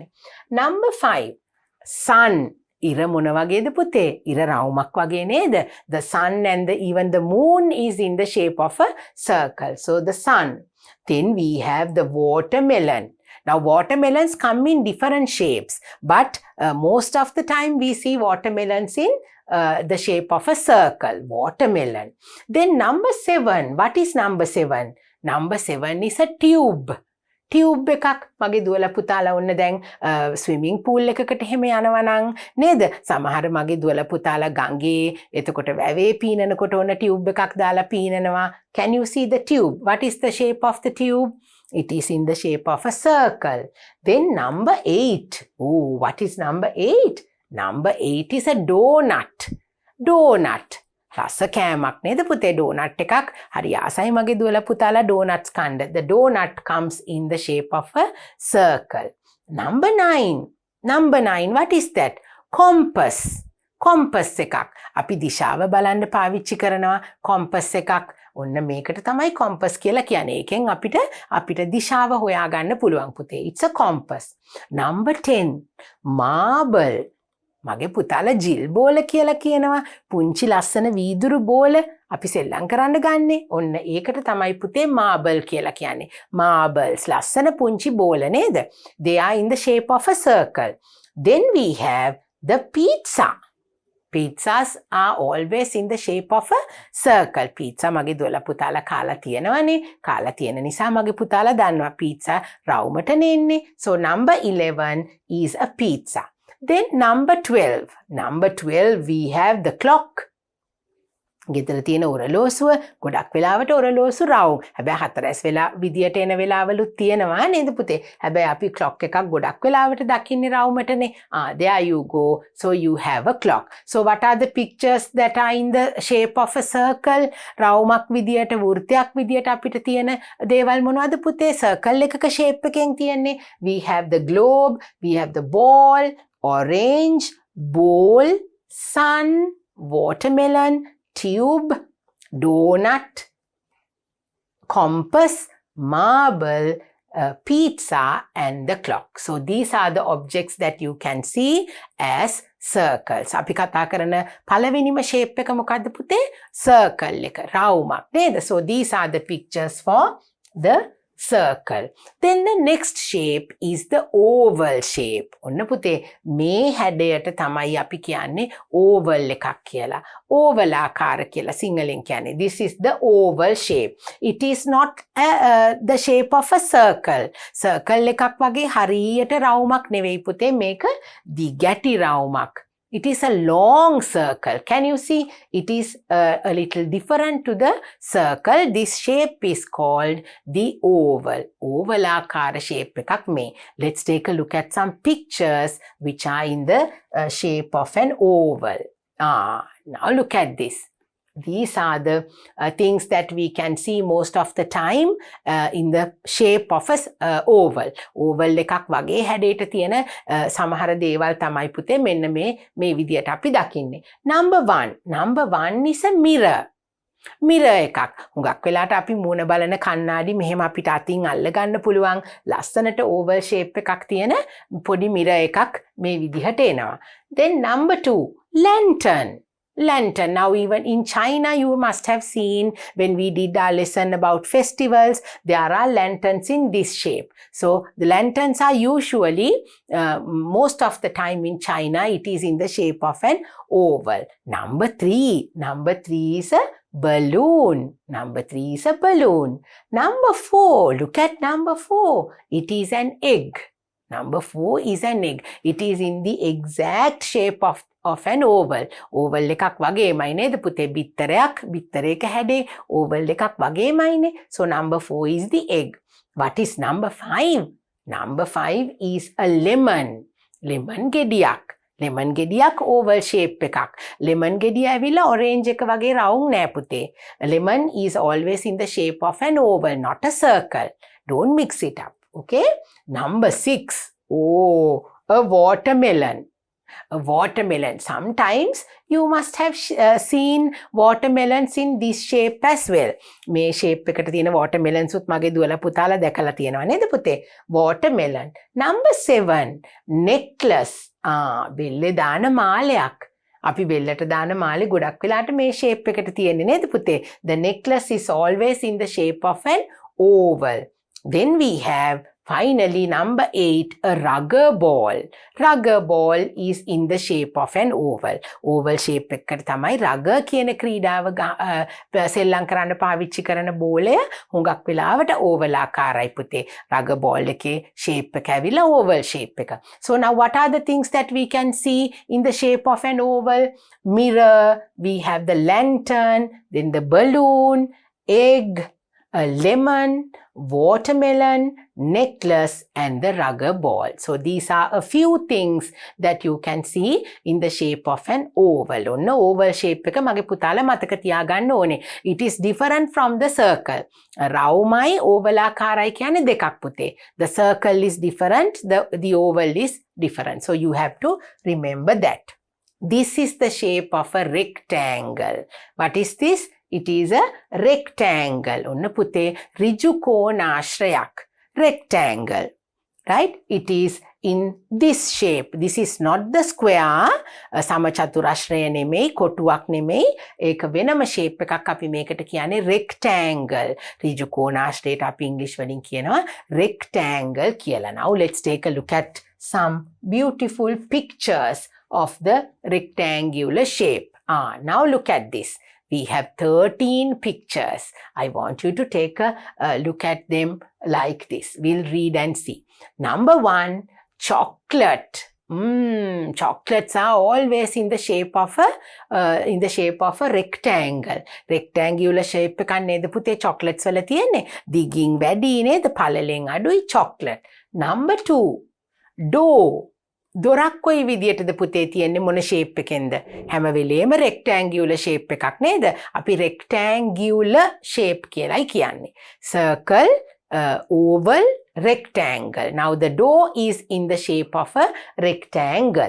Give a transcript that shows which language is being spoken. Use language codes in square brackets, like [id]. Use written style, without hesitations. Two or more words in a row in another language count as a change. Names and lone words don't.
[en] Number 5. Sun. [si] ඉර මොන වගේද පුතේ? ඉර රවුමක් වගේ නේද? [en] The sun and even the moon is in the shape of a circle. So the sun. Then we have the watermelon. Now watermelons come in different shapes, but most of the time we see watermelons in the shape of a circle. Watermelon. Then number 7. What is number 7? Number 7 is a tube. [si] ටියුබ් එකක් මගේ දුවලා පුතාලා ඔන්න දැන් [en] swimming pool [si] එකකට එහෙම යනවා නම් නේද? සමහර මගේ දුවලා පුතාලා ගඟේ එතකොට වැවේ පීනනකොට ඔන්න ටියුබ් එකක් දාලා පීනනවා. [en] Can you see the tube? What is the shape of the tube? It is in the shape of a circle. Then number 8. Oh, what is number 8? Number 8 is a donut. Donut. [si] රස කෑමක් නේද පුතේ? ඩෝනට් එකක්. හරි ආසයි මගේ දුවලා පුතාලා ඩෝනට්ස් කන්න. [en] The donut comes in the shape of a circle. Number 9. Number 9. What is that? [si] Compass. Compass එකක්. අපි දිශාව බලන්න පාවිච්චි කරනවා compass එකක්. ඔන්න මේකට තමයි compass කියලා කියන්නේ. ඒකෙන් අපිට දිශාව හොයාගන්න පුළුවන් පුතේ. [en] It's a compass. Number 10. Marble. [si] මගේ පුතාලා ජිල් බෝල කියලා කියනවා. පුංචි ලස්සන වීදුරු බෝල අපි සෙල්ලම් කරන්න ගන්නෙ. ඔන්න ඒකට තමයි පුතේ මාබල් කියලා කියන්නේ. Marbles ලස්සන පුංචි බෝල නේද? [en] They are in the shape of a circle. Then we have the pizza. Pizzas are always in the shape of a circle. [si] Pizza මගේ දුවලා පුතාලා කාලා තියෙනවනේ. කාලා තියෙන නිසා මගේ පුතාලා දන්නවා pizza රවුමටනේ එන්නේ. [en] So number 11 is a pizza. Then number 12. Number 12 we have the clock. [si] ගෙදර තියෙන ඔරලෝසුව ගොඩක් වෙලාවට ඔරලෝසු රවුම්. හැබැයි හතරැස් වෙලා විදියට එන වෙලාවලුත් තියෙනවා නේද පුතේ? හැබැයි අපි clock එකක් ගොඩක් වෙලාවට දකින්නේ රවුමටනේ. [en] There you go. So you have a clock. So what are the pictures that are in the shape of a circle? [si] රවුමක් විදියට වෘත්තයක් විදියට අපිට තියෙන දේවල් මොනවද පුතේ? circle එකක shape එකෙන් තියෙන්නේ. [en] We have the globe, we have the ball, orange, bowl, sun, watermelon, tube, donut, compass, marble, pizza and the clock. So these are the objects that you can see as circles. [si] අපි කතා කරන පළවෙනිම shape එක මොකද්ද පුතේ? circle එක. රවුමක් නේද? [en] So these are the pictures for the circle. Then the next shape is the oval shape. [si] ඔන්න පුතේ මේ හැඩයට තමයි අපි කියන්නේ oval එකක් කියලා. oval ආකාර කියලා සිංහලෙන් කියන්නේ. [en] This is the oval shape. It is not the shape of a circle. [si] circle එකක් වගේ හරියට රවුමක් නෙවෙයි පුතේ. මේක දිගැටි රවුමක්. [en] It is a long circle. Can you see? It is a little different to the circle. This shape is called the oval. [si] Oval ආකාර shape එකක් මේ. [en] Let's take a look at some pictures which are in the shape of an oval. Now look at this. These are the things that we can see most of the time in the shape of a oval. [si] Oval එකක් වගේ හැඩයට තියෙන සමහර දේවල් තමයි පුතේ මෙන්න මේ විදියට අපි දකින්නේ. [en] Number one is a mirror. [si] මිරර් එකක්. හුඟක් වෙලාට අපි මූණ බලන කණ්ණාඩි මෙහෙම අපිට අතින් අල්ල ගන්න පුළුවන් ලස්සනට [en] oval shape [si] එකක් තියෙන පොඩි මිරර් එකක් මේ විදිහට එනවා. [en] Then number 2, lantern. Lantern. Now even in China you must have seen when we did our lesson about festivals, there are lanterns in this shape. So the lanterns are usually most of the time in China it is in the shape of an oval. Number 3 is a balloon. Number 3 is a balloon. Number 4, look at number 4. It is an egg. Number 4 is an egg. It is in the exact shape of an oval. [si] Oval එකක් වගේමයි නේද පුතේ? බිත්තරයක හැඩේ oval එකක් වගේමයිනේ. [en] So number 4 is the egg. What is number 5? Number 5 is a lemon. [si] Lemon ගෙඩියක්. lemon ගෙඩියක් [en] oval shape [si] එකක්. lemon ගෙඩිය ඇවිල්ලා orange එක වගේ round නෑ පුතේ. [en] Lemon is always in the shape of an oval, not a circle. Don't mix it up. Okay? Number 6. Oh, a watermelon. A watermelon. Sometimes you must have seen watermelons in this shape as well. [si] මේ shape එකට තියෙන watermelons උත් මගේ දුවලා පුතාලා දැකලා තියෙනවා නේද පුතේ? [en] Watermelon. Number 7, necklace. [si] බෙල්ලේ දාන මාලයක්. අපි බෙල්ලට දාන මාලේ ගොඩක් වෙලාට මේ shape එකට තියෙන්නේ නේද පුතේ? [en] The necklace is always in the shape of an oval. Then we have finally number 8, a rubber ball. Rubber ball is in the shape of an oval. Oval shape [si] එකකට තමයි rubber කියන ක්‍රීඩාව සෙල්ලම් කරන්න පාවිච්චි කරන බෝලය හුඟක් වෙලාවට oval ආකාරයි පුතේ. [en] rubber ball [si] එකේ shape එක ඇවිල්ලා [en] oval shape [si] එක. [en] So now what are the things that we can see in the shape of an oval? Mirror, we have the lantern, then the balloon, egg, a lemon, watermelon, necklace, and the rubber ball. So these are a few things that you can see in the shape of an oval. [si] ඔන්න [en] oval shape [si] එක මගේ පුතාලා මතක තියාගන්න ඕනේ. [en] It is different from the circle. [si] රවුමයි oval ආකාරයි කියන්නේ දෙකක් පුතේ. [en] The circle is different, the oval is different. So you have to remember that. This is the shape of a rectangle. What is this? It is a rectangle. [si] ඔන්න පුතේ ඍජු කෝණාශ්‍රයක්. [en] Rectangle. Right? It is in this shape. This is not the square. [si] සමචතුරාශ්‍රය නෙමෙයි, කොටුවක් නෙමෙයි. ඒක වෙනම shape එකක් අපි මේකට කියන්නේ rectangle. ඍජු කෝණාශ්‍රයට අපි English වලින් කියනවා rectangle කියලා. [en] Now let's take a look at some beautiful pictures of the rectangular shape. Now look at this. We have 13 pictures. I want you to take a look at them like this. We'll read and see. Number 1, chocolate. Chocolates are always in the shape of a rectangle. Rectangular shape [si] එකක් නේද පුතේ chocolates වල තියෙන්නේ. දිගින් වැඩි නේද? පළලෙන් අඩුයි chocolate. [en] Number 2, dough. [si] දොරක් කොයි විදියටද පුතේ තියෙන්නේ මොන shape එකෙන්ද? හැම වෙලේම [en] rectangular shape [si] එකක් නේද? අපි [en] rectangular shape [si] කියලායි කියන්නේ. [en] Circle, oval, rectangle. Now the door is in the shape of a rectangle.